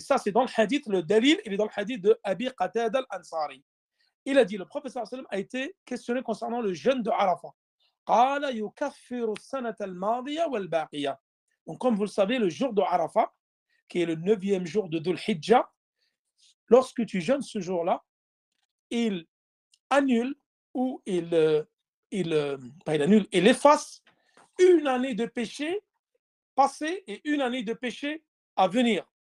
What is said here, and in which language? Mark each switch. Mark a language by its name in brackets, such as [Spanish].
[French] Ça, c'est dans le hadith, le dalil, il est dans le hadith de Abi Qatada al-Ansari. Il a dit, le prophète sallallahu alayhi wa sallam a été questionné concernant le jeûne de Arafat. [Arabic] قال يكفر السنة الماضية والباقية. [French] Donc, comme vous le savez, le jour de Arafat, qui est le 9e jour de Dhul Hijjah, lorsque tu jeûnes ce jour-là, il annule ou il efface une année de péché passé et une année de péché à venir.